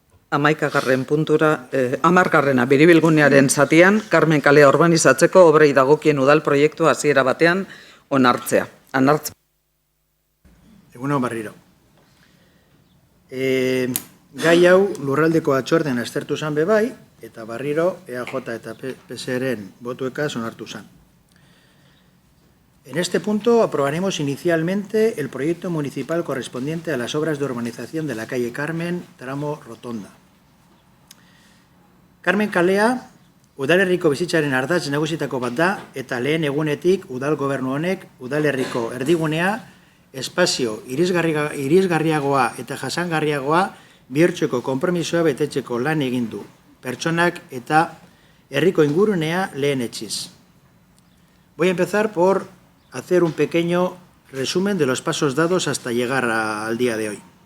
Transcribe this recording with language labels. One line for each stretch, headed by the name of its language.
Basque: Amaikagarren puntura, hamargarrena biribilgunearen zatian, Carmen kalea urbanizatzeko obrei dagokien udal proiektua hasiera batean onartzea. Egunon barriro. Gai hau lurraldeko atxorden aztertu zan bebai, eta barriro EAJ eta PSeren botuekaz onartu zan.
Spanish: En este punto aprobaremos inicialmente el proyecto municipal correspondiente a las obras de urbanización de la calle Carmen, tramo Rotonda.
Basque: Carmen kalea, udalerriko bizitzaren ardatz nagusitako bat da, eta lehen egunetik udal gobernu honek udalerriko erdigunea, espazio irisgarriagoa eta jasangarriagoa bihurtzeko konpromisoa betetzeko lan egin du, pertsonak eta herriko ingurunea lehen etxiz.
Spanish: Voy a empezar por hacer un pequeño resumen de los pasos dados hasta llegar al día de hoy.